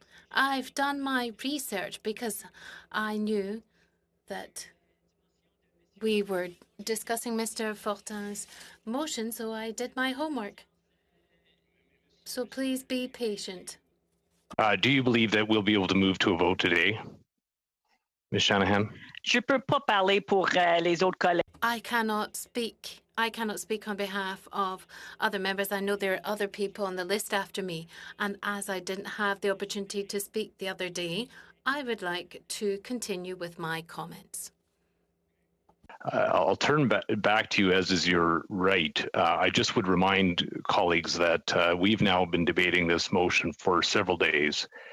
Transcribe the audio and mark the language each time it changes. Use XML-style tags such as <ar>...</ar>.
<en>I've done my research because I knew that we were discussing Mr. Fortin's motion, so I did my homework. So please be patient. Do you believe that we'll be able to move to a vote today, Ms. Shanahan?</en> <fr>Je peux pas parler pour les autres collègues.</fr> <en>I cannot speak on behalf of other members. I know there are other people on the list after me, and as I didn't have the opportunity to speak the other day, I would like to continue with my comments. I'll turn back to you, as is your right. I just would remind colleagues that we've now been debating this motion for several days.</en>